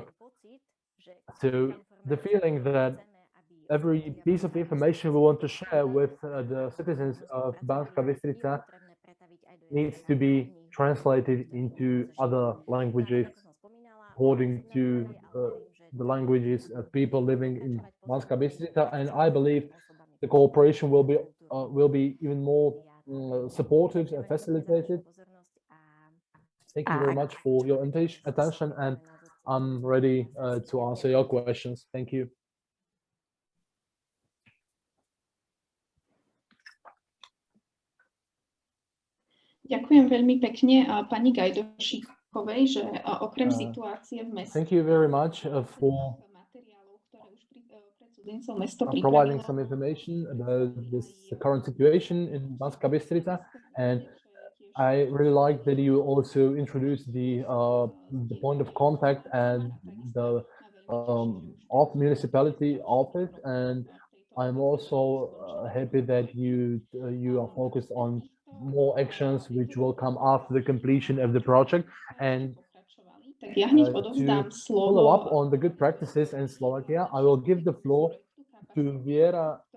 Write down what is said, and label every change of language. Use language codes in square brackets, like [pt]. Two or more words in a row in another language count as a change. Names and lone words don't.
[en] So the feeling that every piece of information we want to share with the citizens of Banská Bystrica needs to be translated into other languages according to the languages of people living in Banská Bystrica, and I believe the cooperation will be even more supportive and facilitated. Thank you very much for your attention, and I'm ready to answer your questions. Thank you. [sk] Ďakujem veľmi pekne pani Gajdošíkovej, že okrem situácie v meste. [en] Thank you very much for providing some information about this current situation in Banská Bystrica, and I really like that you also introduced the point of contact and the municipality office, and I'm also happy that you are focused on more actions which will come after the completion of the project, and to follow up on the good practices in Slovakia, I will give the floor to Viera